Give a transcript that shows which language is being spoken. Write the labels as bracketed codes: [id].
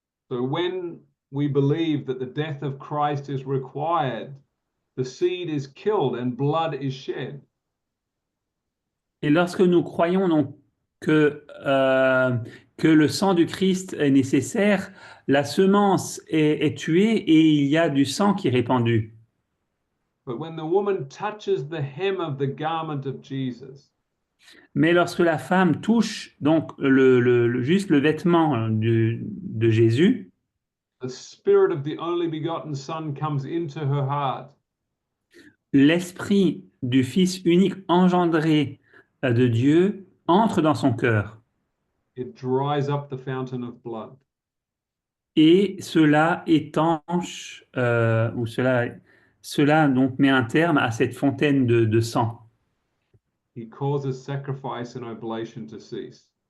[en] So when we believe that the death of Christ is required, the seed is killed and blood is shed. [fr] Et lorsque nous croyons donc que le sang du Christ est nécessaire, la semence est tuée et il y a du sang qui est répandu. [en] But when the woman touches the hem of the garment of Jesus, [fr] Mais lorsque la femme touche donc juste le vêtement de Jésus, [en] the spirit of the only begotten Son comes into her heart. [fr] l'esprit du Fils unique engendré de Dieu entre dans son cœur. [en] It dries up the fountain of blood. [fr] Et cela étanche, ou cela donc met un terme à cette fontaine de sang. [en] He causes sacrifice and oblation to cease.